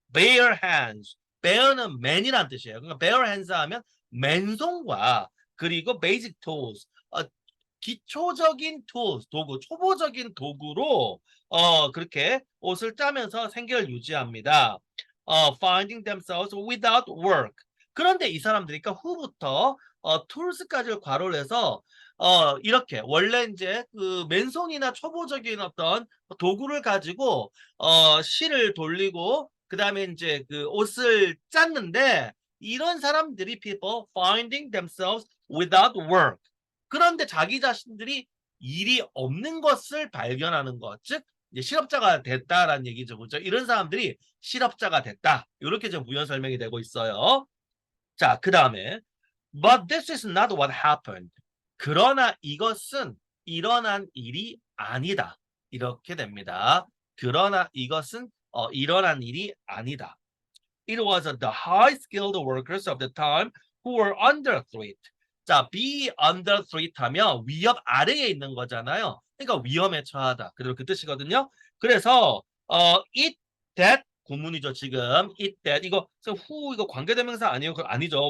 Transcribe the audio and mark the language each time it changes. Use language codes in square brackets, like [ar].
[en] bare hands. [ko] bare는 man이란 뜻이에요. 그러니까 bare hands 하면 맨손과 그리고 basic tools. 기초적인 tools, 도구, 초보적인 도구로 그렇게 옷을 짜면서 생계를 유지합니다. [en] finding themselves without work. [ko] 그런데 이 사람들이 그러니까 후부터 tools까지를 괄호를 해서 이렇게 원래 이제 그 맨손이나 초보적인 어떤 도구를 가지고 실을 돌리고 그다음에 이제 그 옷을 짰는데 이런 사람들이 [en] people finding themselves without work. [ko] 그런데 자기 자신들이 일이 없는 것을 발견하는 것, 즉 이제 실업자가 됐다라는 얘기죠, 그죠? 이런 사람들이 실업자가 됐다. 이렇게 좀 부연 설명이 되고 있어요. 자, 그 다음에 [en] But this is not what happened. [ko] 그러나 이것은 일어난 일이 아니다. 이렇게 됩니다. 그러나 이것은 일어난 일이 아니다. [en] It was the high-skilled workers of the time who were under threat. [ko] 자, be under threat 하면 위협 아래에 있는 거잖아요. 그러니까 위험에 처하다. 그대로 그 뜻이거든요. 그래서 it that 구문이죠. 지금 it that 이거 who 이거 관계대명사 아니에요? 아니죠.